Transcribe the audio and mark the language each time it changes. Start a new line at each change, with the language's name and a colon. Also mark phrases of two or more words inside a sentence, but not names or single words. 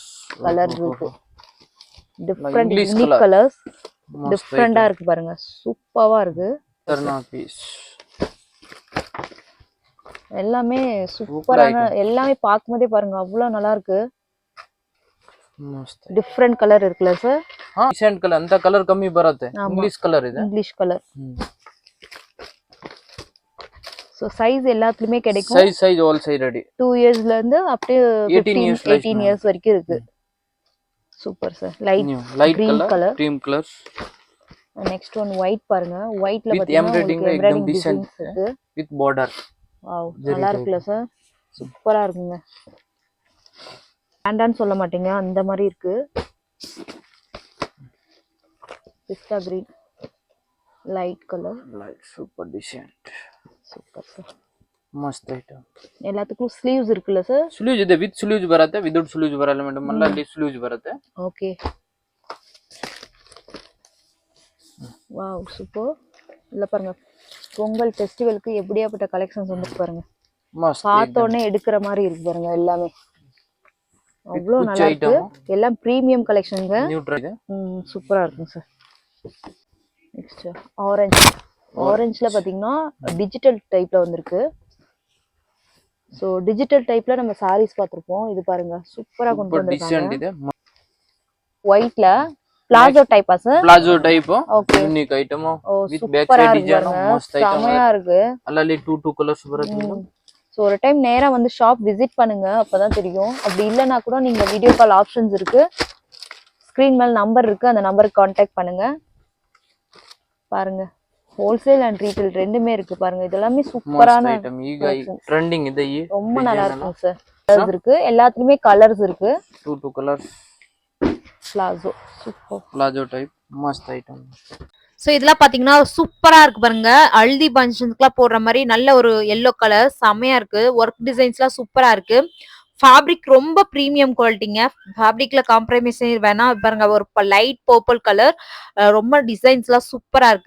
Tamil: இருக்கு,
English: different unique colours,
Tamil: டிஃபரெண்டா இருக்கு பாருங்க. சூப்பரா இருக்கு. பீஸ் எல்லாமே சூப்பரான, எல்லாமே பாக்கும்போதே பாருங்க அவ்வளவு நல்லா இருக்கு.
English: different colour
Tamil: இருக்குல்ல சார்?
English: decent colour
Kannada: ಅಂತ ಕಲರ್ ಕಮ್ಮಿ ಬರುತ್ತೆ.
English: English colour
Kannada: ಇದೆ,
English: English colour.
Tamil: சோ சைஸ் எல்லாத்துலயுமே கிடைக்கும்.
English: size all size ready.
Tamil: 2 இயர்ஸ்ல இருந்து
English: up to 18 years
Tamil: வரைக்கும் இருக்கு.
English: super sir. light green colour, cream colour. next one white பாருங்க.
Tamil: ஒயிட்ல பாத்தீங்கன்னா
English: embroidering designs
Tamil: இருக்கு
English: with border.
Tamil: வாவ் நல்லா இருக்குல சார், சூப்பரா இருக்குங்க. வேண்டான்னு சொல்ல மாட்டீங்க அந்த மாதிரி இருக்கு.
English: pista green light colour, light super design. super sir,
Kannada: ಮಸ್ತ್ ಐಟಮ್. ಎಲ್ಲದಕ್ಕೂ ಸ್ಲೀವ್ಸ್
Tamil: இருக்குல்ல சார்?
Kannada: ಸ್ಲೀವ್ಸ್ ಇದೆ,
English: with sleeves
Kannada: ಬರುತ್ತೆ,
English: without sleeves
Kannada: ಬರಲ್ಲ ಮೇಡಮ್. ಅಲ್ಲಿ ಸ್ಲೀವ್ಸ್ ಬರುತ್ತೆ.
English: okay wow super.
Tamil: இல்ல பாருங்க, பொங்கல் ஃபெஸ்டிவலுக்கு எப்படியாப்பட்ட கலெக்ஷன்ஸ் வந்து பாருங்க. மஸ்த் பார்த்தோனே எடுக்கிற மாதிரி இருக்கு பாருங்க. எல்லாமே அவ்வளவு நல்லா இருக்கு. எல்லாம்
English: premium collection.
Tamil: நியூட்ரல் இது. சூப்பரா இருக்குங்க சார்.
English: next orange.
Tamil: ஆரஞ்சுல பாத்தீங்கன்னா
English: digital type
Tamil: வந்திருக்கு. சோ
English: digital type
Tamil: நம்ம சாரீஸ் பாத்திருப்போம். இது பாருங்க சூப்பரா கொண்டு வந்திருக்காங்க. இது ஒயிட்ல
English: palazzo type
Tamil: சார்?
English: palazzo type Okay. unique item
Tamil: ஓ
English: with back
Tamil: சூப்பரா
Kannada: ಸೈಡ್
Tamil: இருக்கு
Kannada: ಡಿಸೈನ್
Tamil: பாருங்க,
Kannada: ಮಸ್ತ್ ಐಟಮ್
Tamil: செமையா இருக்கு.
Kannada: ಅಲ್ಲಲ್ಲಿ 2 ಕಲರ್ಸ್ ಬರುತ್ತೆ madam.
Tamil: ஸோ ஒரு டைம் நேரா வந்து
English: shop visit
Tamil: பண்ணுங்க, அப்பதான் தெரியும். அப்படி இல்லைன்னா கூட நீங்க
English: video call options
Tamil: இருக்கு, ஸ்கிரீன் மேல நம்பர் இருக்கு, அந்த நம்பருக்கு கான்டாக்ட் பண்ணுங்க. பாருங்க
English: wholesale and retail
Tamil: ரெண்டுமே இருக்கு பாருங்க. இது எல்லாமே
Kannada: ಮಸ್ತ್
Tamil: சூப்பரான
Kannada: ಐಟಮ್ ಈಗ ಟ್ರೆಂಡಿಂಗ್ ಇದೆ ಈ
Tamil: ரொம்ப நல்லா இருக்கும் சார். கலர்ஸ் இருக்கு, எல்லாத்துலயுமே கலர்ஸ் இருக்கு.
Kannada: 2 ಕಲರ್ಸ್
English: palazzo super. palazzo type
Kannada: ಮಸ್ತ್ ಐಟಮ್.
Tamil: ஸோ இதெல்லாம் பாத்தீங்கன்னா சூப்பரா இருக்கு பாருங்க. ஹல்தி ஃபங்க்ஷனுக்குலாம் போடுற மாதிரி நல்ல ஒரு
English: yellow colour
Tamil: செமையா இருக்கு.
English: work designs
Tamil: சூப்பரா இருக்கு. ஃபேப்ரிக் ரொம்ப
English: premium quality.
Tamil: ஃபேப்ரிக்ல காம்ப்ரமைஸ் வேணா பாருங்க. ஒரு
English: light purple colour,
Tamil: ரொம்ப டிசைன்ஸ்லாம் சூப்பரா இருக்கு.